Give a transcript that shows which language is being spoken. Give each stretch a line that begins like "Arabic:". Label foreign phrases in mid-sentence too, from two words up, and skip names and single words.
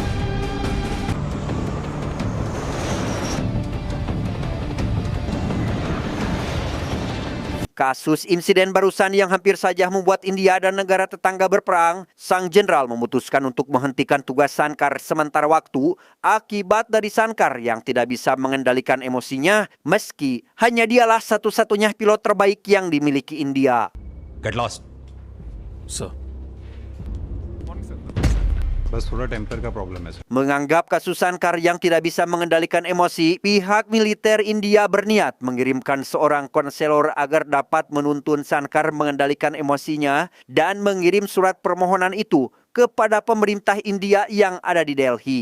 Indonesian: Kasus insiden barusan yang hampir saja membuat India dan negara tetangga berperang, sang jenderal memutuskan untuk menghentikan tugas Sankar sementara waktu akibat dari Sankar yang tidak bisa mengendalikan emosinya meski hanya dialah satu-satunya pilot terbaik yang dimiliki India.
English: Get lost. Sir.
Hindi: बस थोड़ा टेम्पर का प्रॉब्लम है सर.
Indonesian: Menganggap kasus Sankar yang tidak bisa mengendalikan emosi, pihak militer India berniat mengirimkan seorang konselor agar dapat menuntun Sankar mengendalikan emosinya dan mengirim surat permohonan itu kepada pemerintah India yang ada di Delhi.